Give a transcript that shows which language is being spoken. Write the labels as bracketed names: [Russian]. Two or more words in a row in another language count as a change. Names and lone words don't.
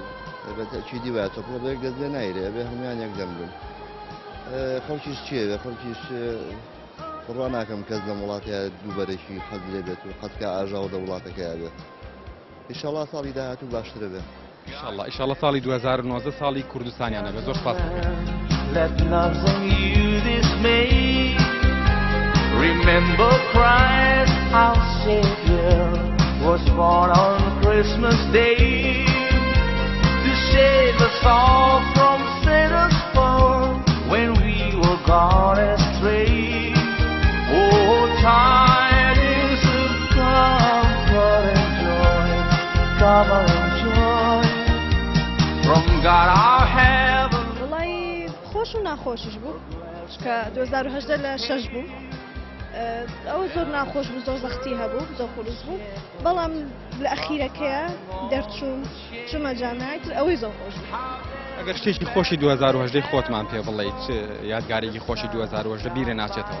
[Central Kurdish] چیدی وایە تۆ بە یەک دەست لێ نایرێ ئەبێ هەمویان یەکدەم بن خەڵکیش چیە خەڵکیش بڕوا ناکەم کەس لە وڵاتەیە دووبەرێکی حەز لێ بێت و قەتکە ئاژاو لە وڵاتەکەیە بێت ئینشەڵا ساڵی داهاتوو باشترە بێت ئینشەڵا ساڵی 2019 ساڵی کوردستانیانە بێت زۆر سپاس [English] Let nothing you dismay. Remember Christ our Savior was born on Christmas Day to save us all from sinners' fall when we were gone astray. Oh, tidings of comfort and joy, come and joy from God our heaven. [Central Kurdish] خۆش و ناخۆشش بوو کە 2010 لە 6 بوو ئەوە زۆر ناخۆش بوو زۆر زەختی هەبوو زۆر خولوس بوو بەڵام لە ئەخیرەکەیە دەرچوون چوومە جامعەتر ئەوەی زۆر خۆش بوو ئەگەر شتێکی خۆشی 2010 خۆتمان پێ بڵێ چ یادگارێکی خۆشی 2010 بیرە ناچێتەوە